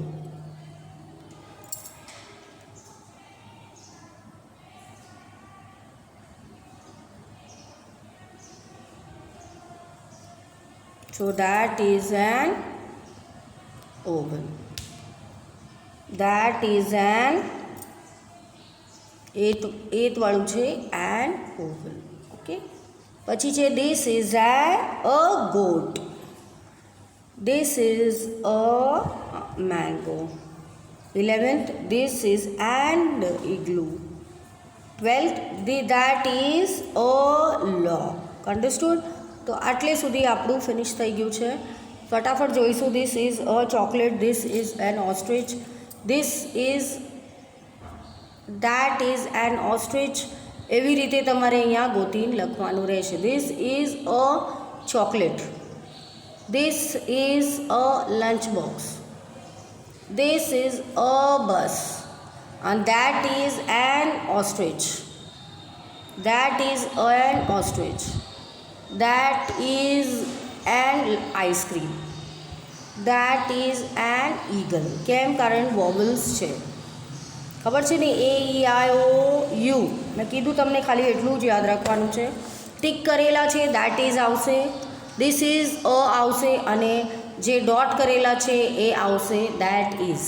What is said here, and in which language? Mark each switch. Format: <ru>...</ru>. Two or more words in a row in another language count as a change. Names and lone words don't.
<en>So that is an oval. That is an eighth</en> <gu>વાળું છે</gu> <en>an oval. ઓકે,</en> <gu>પછી છે</gu> <en>this is a goat. This is a mango. 11th, this is an igloo. 12th, that is a log. Understood?</en> <gu>તો આટલે સુધી આપણું ફિનિશ થઈ ગયું છે. ફટાફટ જોઈશું.</gu> <en>This is a chocolate. This is an ostrich. That is an ostrich. દેટ ઇઝ એન ઓસ્ટ્રિચ.</en> <gu>એવી રીતે તમારે અહીંયા ગોતીને લખવાનું રહેશે.</gu> <en>This is a chocolate. This is a lunch box. This is a bus. and that is an ostrich. That is an ostrich. That is an ice cream. That is an eagle.</en> <gu>કેમ? કારણ વોવલ્સ છે. ખબર છે ને? એ ઈ આઈ ઓ યુ. મેં કીધું તમને ખાલી એટલું જ યાદ રાખવાનું છે. ટીક કરેલા છે</gu> <en>that is</en> <gu>આવશે.</gu> <en>this is a</en> <gu>આવશે અને જે ડોટ કરેલા છે એ આવશે</gu> <en>that is.</en>